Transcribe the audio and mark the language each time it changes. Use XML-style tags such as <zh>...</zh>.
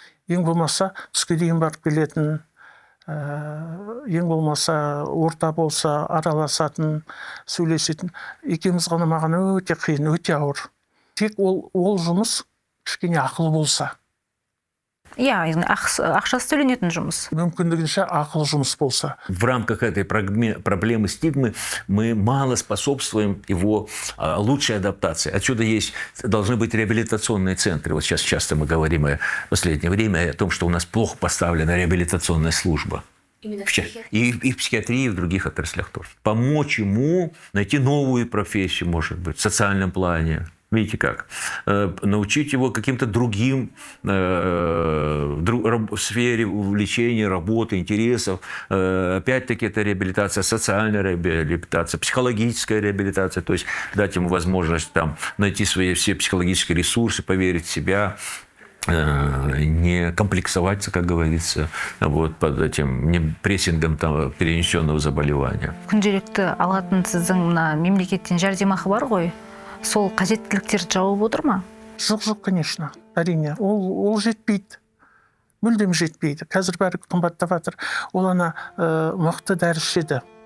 <kk>Ең болмаса түске дейін барып келетін, ең болмаса орта болса араласатын, сөйлесетін. Екеуміз ғана маған өте қиын, өте ауыр. Тек ол жұмыс кішкене ақылы болса. Ақшасы төленетін жұмыс. Мүмкіндігінше ақылы жұмыс болса.</kk> <ru>В рамках этой проблемы стигмы мы мало способствуем его лучшей адаптации. Отсюда должны быть реабилитационные центры. Вот сейчас часто мы говорим в последнее время о том, что у нас плохо поставлена реабилитационная служба. И в психиатрии, и в других отраслях тоже. Помочь ему найти новую профессию, может быть, в социальном плане. Видите как? Научить его каким-то другим в сфере увлечения, работы, интересов. Опять-таки это реабилитация, социальная реабилитация, психологическая реабилитация. То есть дать ему возможность найти свои все психологические ресурсы, поверить в себя, не комплексоваться, как говорится, под этим прессингом перенесенного заболевания.</ru> <kk>Күнделікті алатын сіздің мемлекеттен жәрдемақы бар ғой? Сол қажеттіліктерді жауып отыр ма? Жоқ,</kk> <ru>конечно.</ru> <kk>Әрине. Ол жетпейді. Мүлдем жетпейді. Қазір бәрі қымбаттап жатыр. Ол мықты дәрі ішеді.</kk>